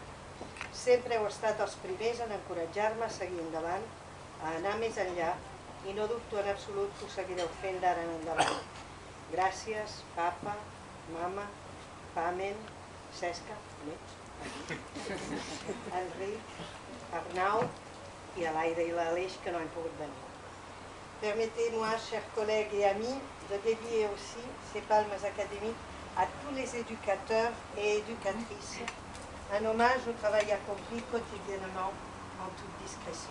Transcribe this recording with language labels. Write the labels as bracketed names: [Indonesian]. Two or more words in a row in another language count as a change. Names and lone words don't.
[Catalan] Sempre heu estat els primers en encoratjar-me a seguir endavant, a anar més enllà, i no dubto en absolut que ho seguireu fent d'ara en endavant. Gràcies, papa, mama, [French] Pamen, Cesca, Enric, Arnau et à l'Aïda et à l'Alèche qui n'ont pas pu venir. Permettez-moi, chers collègues et amis, de dédier aussi ces palmes académiques à tous les éducateurs et éducatrices, un hommage au travail accompli quotidiennement en toute discrétion.